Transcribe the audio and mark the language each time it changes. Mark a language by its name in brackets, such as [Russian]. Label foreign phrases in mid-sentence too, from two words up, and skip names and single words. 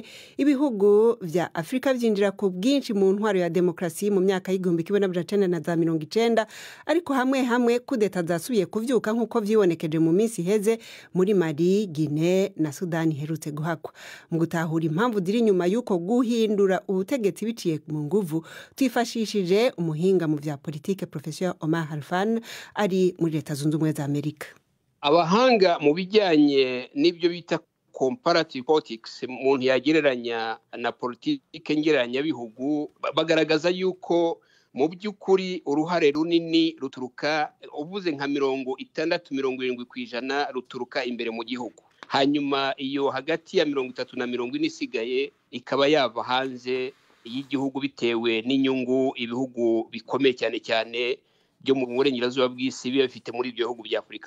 [Rundi] Ibihugu vya Afrika vyinjira ku bwinshi mu ntwaro ya demokrasi mu myaka y'igihumbi kimwe na za 1990 ariko hamwe kudeta zasubiye kuvyuka nkuko vyibonekeje mu minsi heze muri Mali, Guinea na Sudani herutse guhakwa. Mu gutahura impamvu ziri nyuma yuko guhindura ubutegetsi biciye mu nguvu twifashishije umuhinga mu vya politike Professor Omar Halfan ari muri Leta Zunze Ubumwe za Amerika. [Kinyarwanda] Abahanga mu bijyanye n'ibyo bita [English] comparative politics [Kinyarwanda] umuntu yagereranya na politike ngereranya bihugu bagaragaza yuko mu by'ukuri uruhare runini ruturuka uvuze nka 60-70% ruturuka imbere mu gihugu. Hanyuma iyo hagati ya 30 na 40 isigaye ikaba yava hanze y'igihugu bitewe n'inyungu ibihugu bikomeye cyane byo mu burengerazuba bw'isi bifite muri ibyo bihugu bya Afrika.